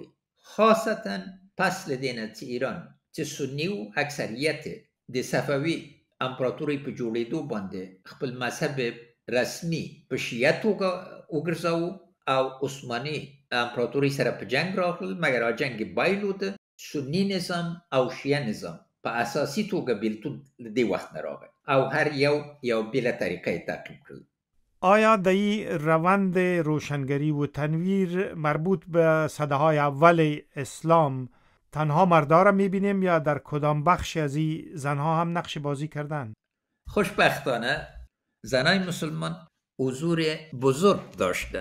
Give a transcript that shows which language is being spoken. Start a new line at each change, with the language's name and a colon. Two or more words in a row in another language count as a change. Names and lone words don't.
Pashto: خاصتا پس له دې نه چې ایران چې سنی و اکثریت د صفوي امپراتوري په جوړېدو باندې خپل مذهب رسمي په شیعه توګه وګرځاو او عثماني امپراتوري سره په جنگ راغلل، مګر جنگ بایلود سنی نظام او شیعه نظام په اساسي توګه بیلتون د وخت نه راغی او هر یو بیله طریقه تعقیب کړل.
Persian: آیا در این روند روشنگری و تنویر مربوط به سده‌های اول اسلام تنها مردها را می‌بینیم یا در کدام بخش از این زنها هم نقش بازی کردند؟ خوشبختانه زنای مسلمان حضور بزرگ داشتند.